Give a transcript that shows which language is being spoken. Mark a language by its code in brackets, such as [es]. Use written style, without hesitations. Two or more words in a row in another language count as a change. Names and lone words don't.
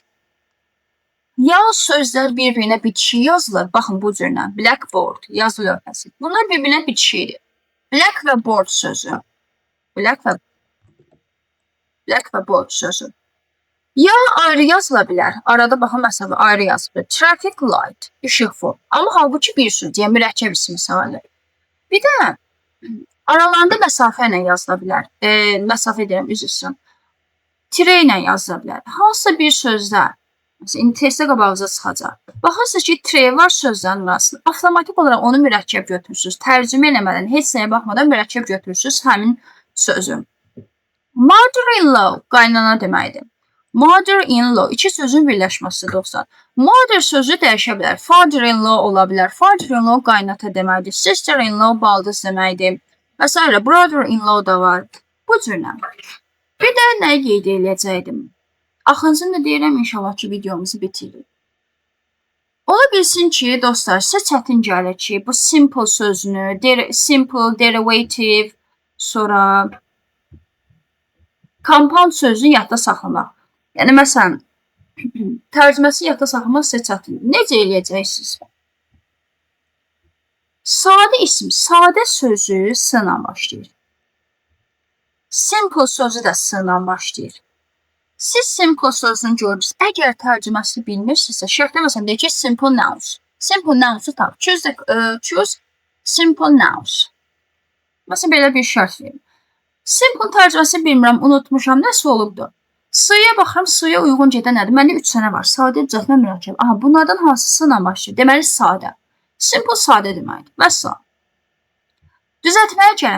[az] Ya sözlər bir-birinə bitişik yazılır. Baxın bu cürlə. Blackboard, yazı lövhəsi. Bunlar bir-birinə bitişikdir. Black və board sözü. Black və board sözü. Ya ayrı yazıla bilər. Arada baxın, məsələn, ayrı yazılır. [en] Traffic light, [az] işıq for. Amma halbuki bir söz, yəni mürəkkəb ismi sayılır. Bir də aralarında məsafə ilə yazıla bilər. Məsafə deyirəm, üzr istəyirəm. Tire ilə yazıla bilər. Hansısa bir sözdə, məsələn, testdə qabağınıza çıxacaq. Baxırsınız ki, tire var sözlərin arasında. Avtomatik olaraq onu mürəkkəb götürürsünüz. Tərcümə eləmədən, heç nəyə baxmadan mürəkkəb götürürsünüz həmin sözü. Mother-in-law qaynana deməkdir. Mother-in-law iki sözün birləşməsidir dostlar. Mother sözü dəyişə bilər. Father-in-law ola bilər. Father-in-law qaynata deməkdir. Sister-in-law baldız deməkdir. Və s. Brother-in-law da var. Bu cürlə. Bir də nəyi qeyd edəcəkdim? Axırıncını da deyirəm, inşallah ki, videomuzu bitiririk. Ola bilsin ki, dostlar, sizə çətin gəlir ki, bu simple sözünü, [en] simple, derivative, [az] sonra compound sözünü yadda saxlamaq. Yəni, məsələn, tərcüməsi yadda saxlamaq sizə çətin. Necə eləyəcəksiniz? Sadə isim, sadə sözü s-la başlayır. Simple sözü də s-la başlayır. Siz simple sözünü görürsünüz. Əgər tərcüməsini bilmirsinizsə, şərtlə məsələn, deyək ki, [en] simple nouns. Simple nouns-u tap. Choose simple nouns. [az] Məsələn, belə bir şərt verin. Simple tərcüməsini bilmirəm, unutmuşam, nəsə olubdur. Sıyıya baxıram, sıyıya uyğun gedən nədir? Məndə 3 sənə var. Sadə, düzəltmə, mürəkkəb. Aha, bunlardan hansısıyla başlayır? Deməli, sadə. Simple sadə deməkdir. Və s. Düzəltməyə gələm.